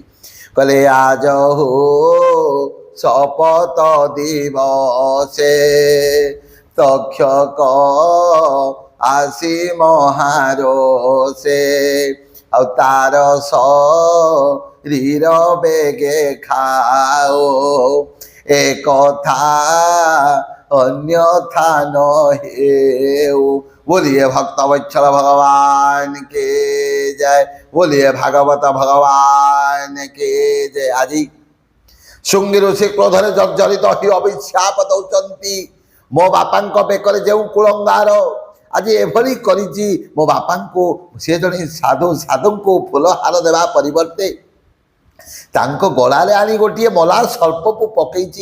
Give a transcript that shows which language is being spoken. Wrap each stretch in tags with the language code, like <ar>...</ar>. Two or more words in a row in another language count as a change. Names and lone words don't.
<or>କହିଲେ, ଆଜ ହୋ ଶପଥ ଦିବସେ ତକ୍ଷକ ଆସି ମହାରୋଷେ, ଆଉ ତାର ଶରୀର ବେଗେ ଖାଓ, ଏ କଥା ଅନ୍ୟଥା ନ ହେଉ।</or> <hi>बोलिए भक्त वत्सल भगवान के जय, बोलिए भागवत भगवान के जय।</hi> <or>आजी ଶୃଙ୍ଗୀ ଋଷି କ୍ରୋଧରେ ଜର୍ଜରିତ ହୋଇ ଅଭିଶାପ ଦେଉଛନ୍ତି, ମୋ ବାପାଙ୍କ ବେକରେ ଯେଉଁ କୁଳଙ୍ଗାର ଆଜି ଏଭଳି କରିଛି, ମୋ ବାପାଙ୍କୁ, ସେ ଜଣେ ସାଧୁଙ୍କୁ ଫୁଲହାର ଦେବା ପରିବର୍ତ୍ତେ ତାଙ୍କ ଗଳାରେ ଆଣି ଗୋଟିଏ ମଲା ସର୍ପକୁ ପକାଇଛି।</or>